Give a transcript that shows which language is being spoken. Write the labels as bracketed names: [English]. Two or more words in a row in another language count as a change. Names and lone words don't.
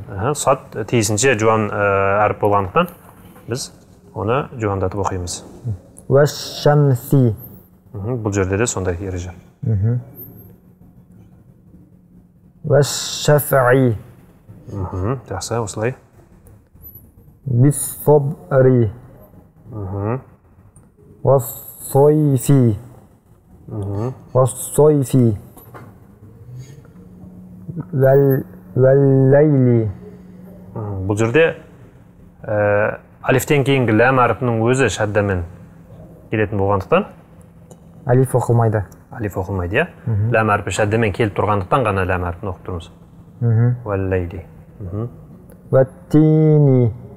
[Kazakh] Сат тиісінше жуан әріп болғандықтан біз оны жуандатып оқимыз. والشمس. Бұл жерде де сондай ереже. والشفع. Жақсы, осылай. [Arabic] بالصبر. والصيف. والصيف. والليل. [Kazakh] Бұл жерде алифтен кейінгі ләм әріпінің өзі шаддамен келетін болғандықтан, алиф оқылмайды. алиф оқылмайды, ләм әрпі шаддамен келіп тұрғандықтан ғана ләм әрпін оқып тұрмыз. Уәлләйли. Уәттини.